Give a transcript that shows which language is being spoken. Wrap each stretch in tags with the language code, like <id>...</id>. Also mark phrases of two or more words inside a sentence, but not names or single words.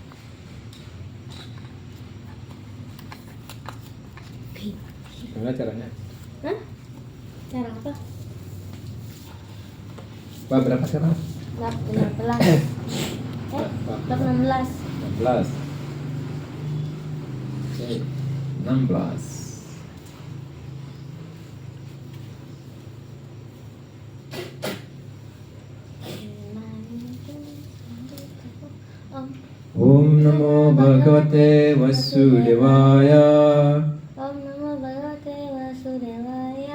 <id>Gimana caranya? Hah? Cara apa? Bab berapa sekarang? Bab 16. Bab 16. 16. Oke, 16.</id> <sa>ॐ नमो भगवते वासुदेवाय. ॐ नमो भगवते वासुदेवाय.</sa>